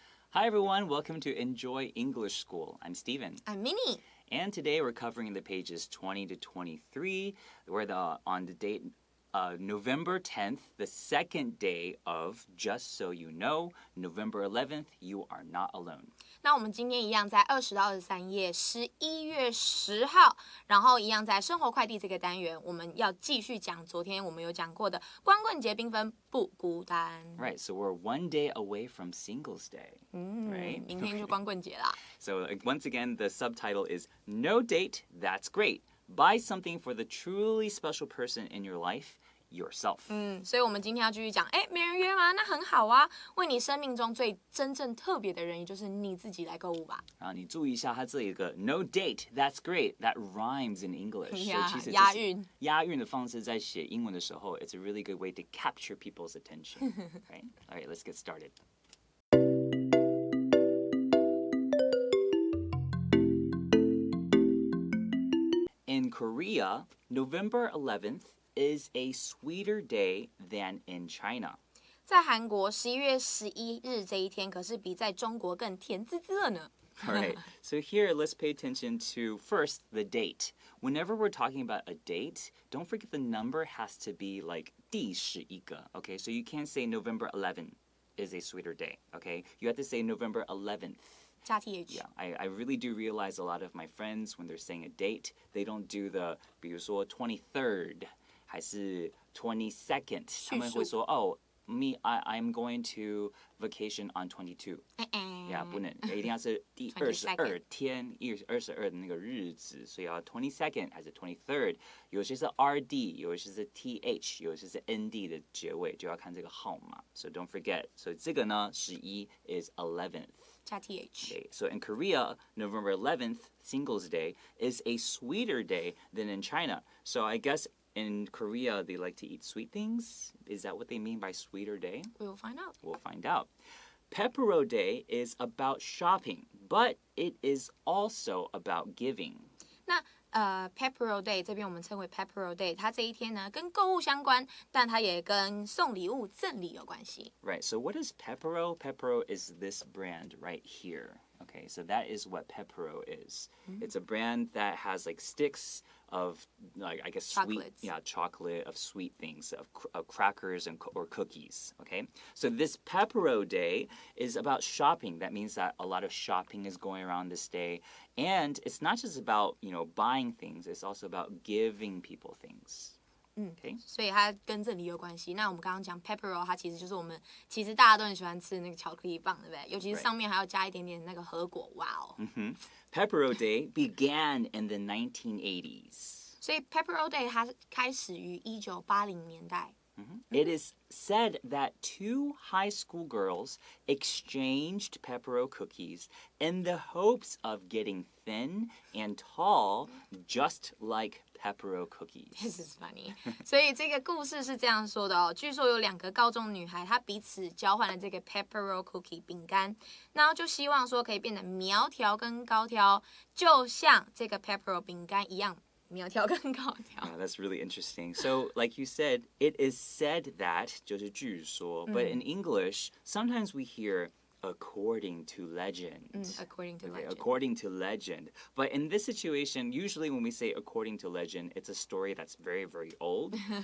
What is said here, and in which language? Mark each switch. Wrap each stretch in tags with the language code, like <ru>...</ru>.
<en>Hi everyone, welcome to Enjoy English School. I'm Steven. I'm Minnie. And today we're covering the pages 20 to 23. We're on the date November 10th, the second day of Just So You Know, November 11th, You Are Not Alone.</en> <zh>那我们今天一样在20到23页11月10号，然后一样在生活快递这个单元，我们要继续讲昨天我们有讲过的光棍节缤纷不孤单。</zh> <en>Right, so we're one day away from Singles Day. Right?</en> <zh>明天就光棍节啦。</zh> <en>So once again, the subtitle is No Date, That's Great. Buy something for the truly special person in your life, yourself.</en> <zh>所以我们今天要继续讲，没人约吗？那很好啊，为你生命中最真正特别的人，也就是你自己来购物吧。你注意一下，它这里有个</zh> <en>No date, that's great. That rhymes in English.</en> <zh>所以其实押韵。押韵的方式在写英文的时候</zh> <en>it's a really good way to capture people's attention. Right? All right, let's get started. In Korea, November 11th is a sweeter day than in China.</en> <zh>在韩国11月11日这一天，可是比在中国更甜滋滋了呢。</zh> <en>All right, so here let's pay attention to first the date. Whenever we're talking about a date, don't forget the number has to be like</en> <zh>第11个,</zh> <en>okay? So you can't say November 11th is a sweeter day, okay? You have to say November 11th.</en> <zh>加 th.</zh> <en>Yeah, I really do realize a lot of my friends, when they're saying a date, they don't do the,</en> <zh>比如说</zh> <en>23rd,</en> <zh>还是</zh> <en>22nd.</en> <zh>他们会说,</zh> <en>I'm going to vacation on 22.</en> <zh>Yeah, 不能，一定要是第22天，22的那个日子，所以要 22nd 还是 23rd。有些是 RD， 有些是 TH， 有些是 ND 的结尾，就要看这个号码。</zh> <en>So don't forget.</en> <zh>所以这个呢，</zh> <en>11 is 11th.</en> <zh>加 th.</zh> <en>Okay, so in Korea, November 11th, Singles Day, is a sweeter day than in China. So I guess in Korea, they like to eat sweet things. Is that what they mean by sweeter day? We will find out. We'll find out. Pepero Day is about shopping, but it is also about giving.</en> <zh>那Pepero Day 这边我们称为 Pepero Day， 它这一天呢跟购物相关，但它也跟送礼物、赠礼有关系。</zh> <en>Right, so what is Pepero? Pepero is this brand right here. Okay, so that is what Pepero is. It's a brand that has like sticks of, like, I guess Chocolates. chocolate, of sweet things, of crackers or cookies. Okay, so this Pepero Day is about shopping. That means that a lot of shopping is going around this day, and it's not just about buying things. It's also about giving people things. Okay.</en> <zh>所以它跟赠礼有关系。那我们刚刚讲 Pepero， 它其实就是其实大家都很喜欢吃那个巧克力棒，对不对？尤其是上面还要加一点点那个核果，哇哦。</zh> <en>Pepero Day began in the 1980s.</en> <zh>所以 Pepero Day 它开始于1980年代。</zh> <en>It is said that two high school girls exchanged Pepero cookies in the hopes of getting thin and tall, just like Pepero cookies. This is funny.</en> <zh>所以这个故事是这样说的哦。据说有2个高中女孩，她彼此交换了这个 Pepero cookie 饼干，然后就希望说可以变得苗条跟高挑，就像这个 Pepero 饼干一样。苗条跟高挑。</zh> <en>Yeah, that's really interesting. So, like you said, it is said that</en> <zh>就是据说,</zh> <en>but in English, sometimes we hear according to legend. According to legend. According to legend. But in this situation, usually when we say according to legend, it's a story that's very, very old.</en>